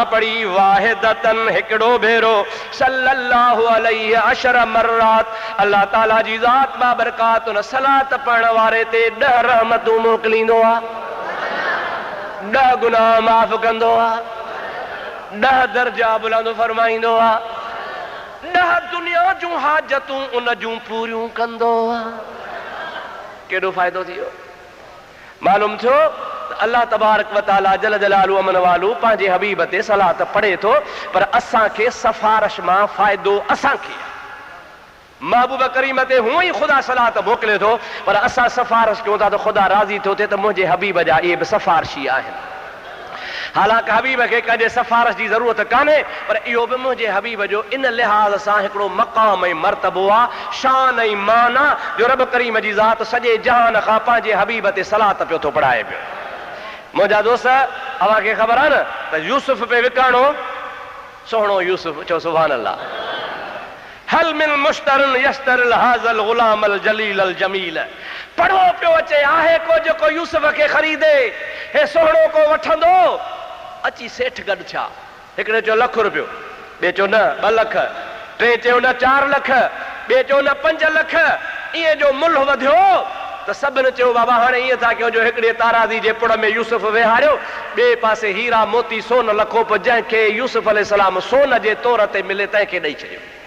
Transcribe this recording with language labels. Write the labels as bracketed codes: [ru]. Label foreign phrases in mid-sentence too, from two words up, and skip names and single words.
[sd] पढ़ी वाहिदतन हिकिड़ो भेरो, [ar] صلى الله عليه عشر مرات, [sd] अल्लाह ताला जी ज़ात बाबरकात उन सलात पढ़ण वारे ते 10 रहमतूं मोकिलींदो आहे, 10 गुनाह माफ़ कंदो आहे, 10 दर्जा बुलंद फरमाईंदो आहे, 10 दुनिया जूं हाजतूं उन जूं पूरियूं कंदो आहे। केॾो फ़ाइदो थी वियो। मालूम थियो अल्लाह [ar] تبارك وتعالى جل جلاله [sd] अमन वालू पंहिंजे हबीब ते सलात पढ़े थो, पर असांखे सफ़ारिश मां फ़ाइदो असांखे। महबूब करीम ते हूअं ई ख़ुदा सलात मोकिले थो, पर असां सफ़ारिश कयूं था त ख़ुदा राज़ी थियो थिए त मुंहिंजे हबीब जा इहे बि सफ़ारिशी आहिनि। हालांकि हबीब खे कॾहिं सफ़ारिश जी ज़रूरत कान्हे, पर इहो बि मुंहिंजे हबीब जो इन लिहाज़ सां हिकिड़ो मक़ाम ऐं मर्तबो आहे, शान ऐं मान आहे, जो रब करीम जी ज़ात सॼे जहान खां पंहिंजे हबीब ते सलात पियो थो पढ़ाए पियो। मुंहिंजा दोस्त, अव्हांखे ख़बर आहे न त यूसुफ पे विकाणो, सोहणो यूसुफ, चओ [ar] سبحان الله. هل من مشتر يشتري هذا الغلام الجليل الجميل. [sd] पढ़ो पियो अचे, आहे को जेको यूसुफ खे ख़रीदे, हे सोहणो को वठंदो? अची सेठ गॾु छा? हिकिड़े चयो 1 लख रुपयो, ॿिए चयो न 2 लख, टे चयो न 4 लख, ॿिए चयो न 5 लख, इएं जो मुल्ह वधियो त सभिनि चयो बाबा हाणे ईअं था कयूं जो हिकिड़े ताराज़ी जे पुड़ में यूसुफ विहारियो, ॿिए पासे हीरा मोती सोन लखो पोइ जंहिंखे यूसुफ अलैहिस्सलाम सोन जे तौर ते मिले तंहिंखे ॾेई छॾियो।